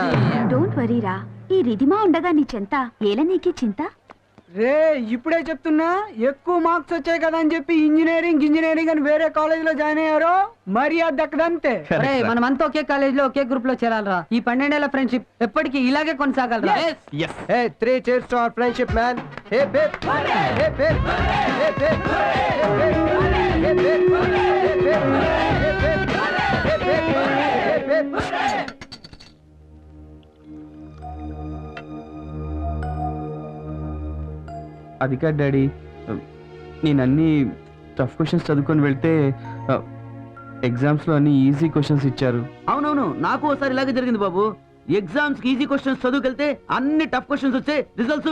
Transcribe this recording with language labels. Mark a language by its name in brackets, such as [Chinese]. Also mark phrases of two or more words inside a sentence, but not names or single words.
[English] don't worry ra, [Telugu] ఈ రిధిమా ఉండగా నీ చెంత ఏల నీకి చింత. రే ఇప్పుడే చెప్తున్నా, ఎక్కువ మార్క్స్ వచ్చాయి కదా అని చెప్పి ఇంజనీరింగ్ అని వేరే కాలేజ్ లో జాయిన్ అయ్యారు, మరి అది దక్కదంతే. మనమంతా ఒకే కాలేజ్ లో ఒకే గ్రూప్ లో చేరాలరా. ఈ 12 ఏళ్ల ఫ్రెండ్షిప్ ఎప్పటికీ ఇలాగే కొనసాగాలరా. [English] 3 cheers to our friendship man. Hey babe, hey babe, hey babe, hey babe, hey babe, hey babe, hey babe, hey babe. [Telugu] అది కాదు డాడీ, నేను అన్ని [English] tough questions [Telugu] చదువుకొని వెళ్తే ఎగ్జామ్స్ లో అన్ని [English] easy questions [Telugu] ఇచ్చారు. అవునవును, నాకు ఒకసారి ఇలాగే జరిగింది బాబు. ఎగ్జామ్స్ కి [English] easy questions [Telugu] చదువుకెళ్తే అన్ని [English] tough questions [Telugu] వచ్చే రిజల్ట్స్.